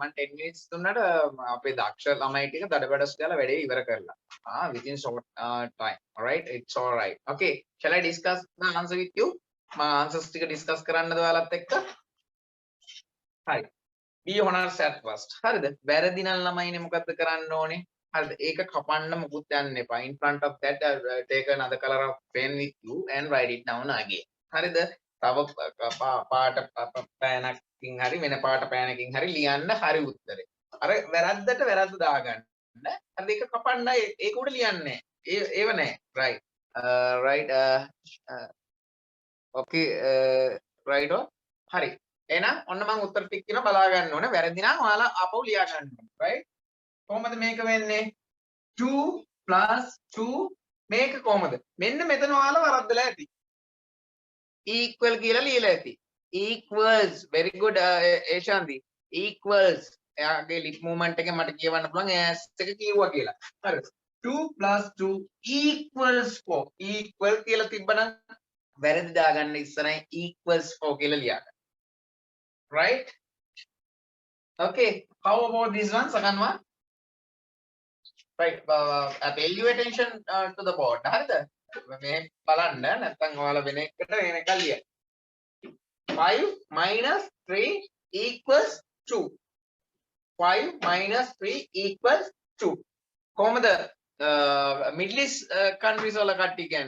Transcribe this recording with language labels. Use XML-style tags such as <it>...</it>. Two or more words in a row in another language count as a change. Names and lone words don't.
<si>මම 10 minutes දුන්නාට අපේ දක්ෂ ළමයි ටික දඩබඩස් ගාලා වැඩේ ඉවර කරලා.</si> <en>Within short time. All right, it's all right. Okay, shall I discuss the answer with you?</en> <si>මම answers ටික discuss කරන්නද ඔයාලත් එක්ක? හරි.</si> <en>be honest at first.</en> <si>හරිද? වැරදි නම් ළමයිනේ මොකද්ද කරන්න ඕනේ? හරිද? ඒක කපන්න මොකුත් යන්න එපා.</si> <en>In front of that, take another color of pen with you and write it down again.</en> <si>හරිද? තව පාට පෑනකින් හරි වෙන පාට පෑනකින් හරි ලියන්න හරි උත්තරේ. අර වැරද්දට වැරද්ද දාගන්න. අර දෙක කපන්න ඒක උඩ ලියන්නේ. ඒව නෑ.</si> <en>right. right. okay.</en> <si>right. හරි. එහෙනම් ඔන්න මම උත්තර ටික කියන බලා ගන්න ඕනේ. වැරදි නම් ඔයාලා ආපහු ලියා ගන්න ඕනේ. right. කොහොමද මේක වෙන්නේ? 2 + 2 මේක කොහොමද? මෙන්න මෙතන ඔයාලා වරද්දලා ඇති. equal කියලා ලියලා ඇති.</si> <en>equals very good</en> <si>ඒෂාන්ති. equals එයාගේ</si> <en>lip movement</en> <si>එකෙන් මට කියවන්න පුළුවන් s එක කිව්වා කියලා. හරිද?</si> <en>2 + 2 equals 4.</en> <si>equal කියලා තිබ්බනම් වැරදි දාගන්න ඉස්සරහින්</si> <en>equals 4</en> <si>කියලා ලියන්න.</si> <en>right? okay, how about this one second one? right. pay your attention to the board.</en> <si>හරිද? මේ බලන්න නැත්නම් ඔයාලා වෙන එකට වෙන එකක් ලියන්න. 5 - 3 = 2. 5 - 3 = 2. කොහමද</si> <en>Middle East countries</en> <si>වල කට්ටිය කියන්නේ?</si>